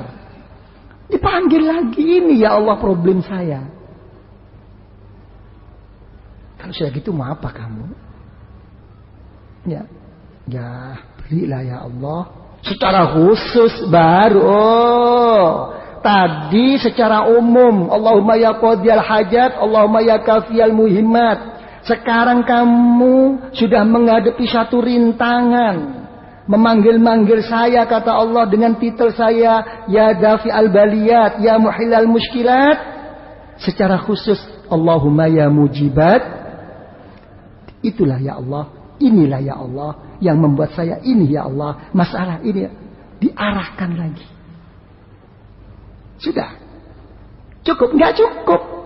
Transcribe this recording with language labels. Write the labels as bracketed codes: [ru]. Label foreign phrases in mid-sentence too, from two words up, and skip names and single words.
[id] Dipanggil lagi, ini [ar] يا الله [id] problem saya. Kalau saya gitu mau apa kamu? Ya berilah [ar] يا الله. [id] Secara khusus baru. Tadi secara umum. [ar] اللهم يا قاضي الحاجات، اللهم يا كافي المهمات. [id] Sekarang kamu sudah menghadapi satu rintangan. Memanggil-manggil saya, kata Allah, dengan titel saya, [ar] يا دافع البليات، يا محلل المشكلات. [id] Secara khusus, [ar] اللهم يا مجيبات. [id] Itulah [ar] ya Allah, [id] inilah [ar] ya Allah [id] yang membuat saya ini [ar] ya Allah. [id] Masalah ini diarahkan lagi. Sudah. Cukup? Nggak cukup.